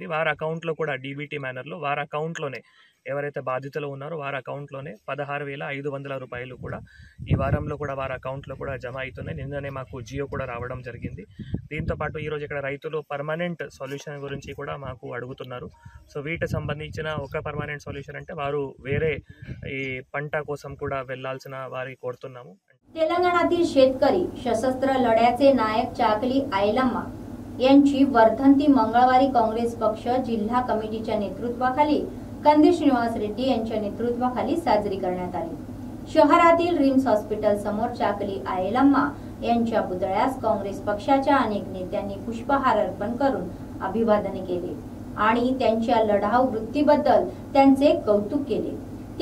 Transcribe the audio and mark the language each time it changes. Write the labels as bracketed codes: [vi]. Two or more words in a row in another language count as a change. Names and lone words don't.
[te] వారి అకౌంట్లో కూడా డీబీటీ మేనర్లో వారి అకౌంట్లోనే ఎవరైతే బాధితులు ఉన్నారో వారి అకౌంట్లోనే 16,500 రూపాయలు కూడా ఈ వారంలో కూడా వారి అకౌంట్లో కూడా జమ అవుతున్నాయి. నిన్ననే మాకు జియో కూడా రావడం జరిగింది. దీంతోపాటు ఈరోజు ఇక్కడ రైతులు [en] permanent solution [te] గురించి కూడా మాకు అడుగుతున్నారు. సో వీటికి సంబంధించిన ఒక [en] permanent solution [te] అంటే వారు వేరే ఈ పంట కోసం కూడా వెళ్లాల్సిన వారికి కోరుతున్నాము. [mr] तेलंगणातील शेतकरी सशस्त्र लढ्याचे नायक चाकली आयलम्मा यांची वर्धंती मंगळवारी काँग्रेस पक्ष जिल्हा कमिटीच्या नेतृत्वाखाली कंदी श्रीनिवास रेड्डी यांच्या नेतृत्वाखाली साजरी करण्यात आली. शहरातील रिम्स हॉस्पिटल समोर चाकली आयलम्मा यांच्या पुतळ्यास काँग्रेस पक्षाच्या अनेक नेत्यांनी पुष्पहार अर्पण करून अभिवादन केले आणि त्यांच्या लढाऊ वृत्तीबद्दल त्यांचे कौतुक केले.